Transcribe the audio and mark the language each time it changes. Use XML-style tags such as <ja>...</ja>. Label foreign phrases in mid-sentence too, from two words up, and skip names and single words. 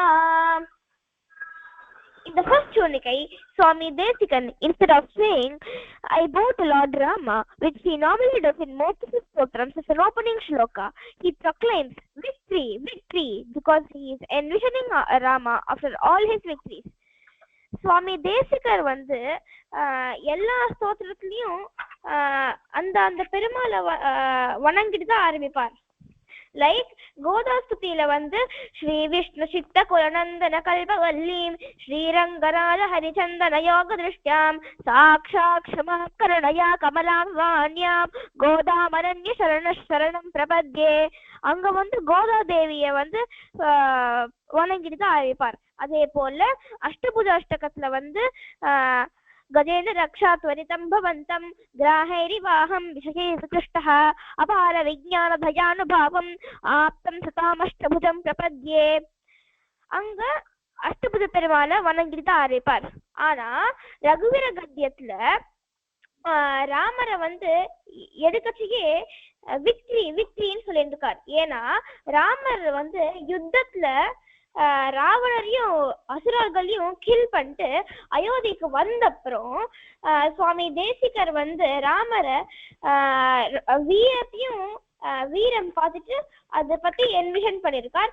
<en>In the first Churnikai, Swami Desikan, instead of saying, I bow to Lord Rama, which he normally does in most of his stotrams as an opening shloka, he proclaims, victory, victory, because he is envisioning Rama after all his victories.</en> <ta>Swami Desikar வந்து எல்லா ஸ்தோத்திரத்திலையும் அந்த பெருமாளை வணங்கிட்டு தான் ஆரம்பிப்பார்.</ta> <sa>Like</sa> <ta>Godastuthila வந்து</ta> <sa>श्री विष्णु चित्त कुलनन्दन कल्पवल्लीं श्रीरङ्गराज हरिचन्दन योग दृष्ट्याम् साक्षात् क्षमाकरुणया कमलाम् वाण्याम् गोदामनन्य शरणम् प्रपद्ये.</sa> <ta>அங்க வந்து கோதா தேவிய வந்து வணங்கிட்டு தான் ஆரம்பிப்பார். அதே போல அஷ்டபுஜ அஷ்டகத்துல வந்து</ta> <sa>गजेन्द्र रक्षा त्वरितं भवन्तं ग्राहैरिवाहं विषये सुकृष्टः अपार विज्ञान भयानुभावम् आप्तं सतामष्टभुजं प्रपद्ये.</sa> <ta>அங்க அஷ்டபுஜ பெருமாளை வணங்கிட்டு தான் ஆரம்பிப்பார். ஆனா ரகுவீர கத்தியத்துல ராமரை வந்து எடுக்கச்சியே</ta> <en>victory victory</en> <ta>சொல்லியிருக்கார். ஏன்னா ராமர் வந்து யுத்தத்துல ராவணரையும் அசுரர்களையும் கில் பண்ணிட்டு அயோத்திக்கு வந்தப்புறம் சுவாமி தேசிகர் வந்து ராமரை வீரத்தையும் வீரம் பார்த்துட்டு அதை பத்தி என்விஷன் பண்ணியிருக்கார்.</ta>